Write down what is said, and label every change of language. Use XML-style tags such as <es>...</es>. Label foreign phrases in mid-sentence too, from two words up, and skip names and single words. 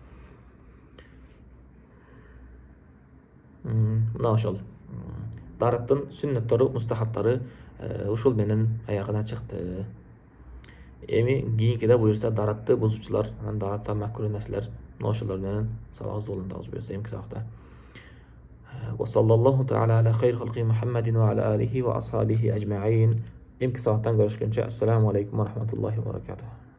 <ky>Мына ошол дараттын сүннөттөрү, мустахабтары ушул менен аягына чыкты. Эми кийинкиде буюрса даратты бузуучулар, анан даратта макруh нерселер, ошолор менен сабагыбызды улантабыз буюрса эмки сабакта.</ky> <ar>وصلى الله تعالى على خير خلق محمد وعلى آله وأصحابه أجمعين.</ar> <ky>Эмки сабактан көрүшкөнчө,</ky> <ar>السلام عليكم ورحمة الله وبركاته.</ar>